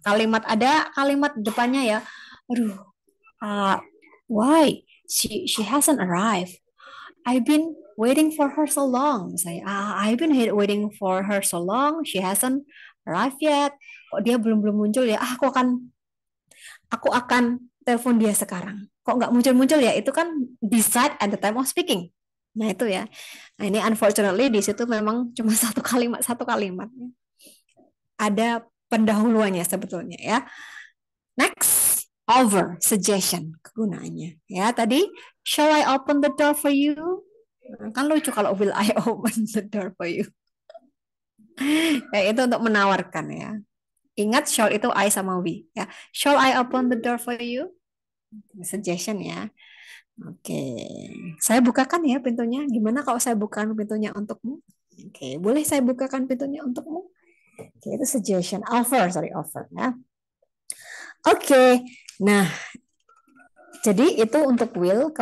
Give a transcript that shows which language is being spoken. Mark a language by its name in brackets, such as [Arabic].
[Indonesian] Ada kalimat depannya ya. [English] Aduh, why? She hasn't arrived. I've been waiting for her so long. Misalnya, I've been waiting for her so long. She hasn't arrived yet. [Indonesian] Kok dia belum muncul ya? Aku akan telepon dia sekarang. Kok nggak muncul ya? Itu kan [English] decide at the time of speaking. [Indonesian] Nah itu ya. Nah ini unfortunately di situ memang cuma satu kalimat. Ada pendahuluannya sebetulnya ya. [English] Next, over, suggestion, kegunaannya. Ya, tadi, shall I open the door for you? [Indonesian] Kan lucu kalau [English] will I open the door for you. [Indonesian] Ya, itu untuk menawarkan ya. Ingat shall itu I sama we. Ya. [English] Shall I open the door for you? [Indonesian] Suggestion ya. Oke, saya bukakan ya pintunya. Gimana kalau saya bukakan pintunya untukmu? Oke, boleh saya bukakan pintunya untukmu? Oke, itu suggestion. Offer ya. Oke, nah, jadi itu untuk will.